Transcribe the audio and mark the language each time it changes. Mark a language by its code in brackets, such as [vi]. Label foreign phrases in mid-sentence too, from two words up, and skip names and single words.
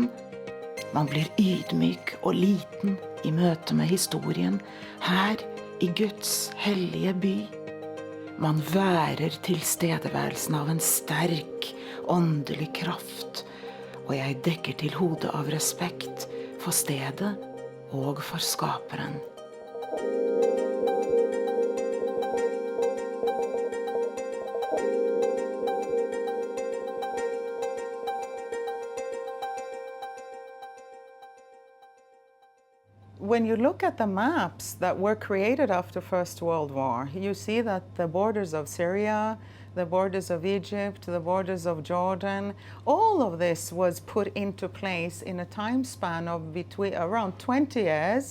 [no] Man blir ydmyk og liten i møte med historien her i Guds hellige by. Man værer tilstedeværelsen av en sterk, åndelig kraft, og jeg dekker til hodet av respekt for stedet og for skaperen. [en] When you look at the maps that were created after First World War, you see that the borders of Syria, the borders of Egypt, the borders of Jordan, all of this was put into place in a time span of between around 20 years.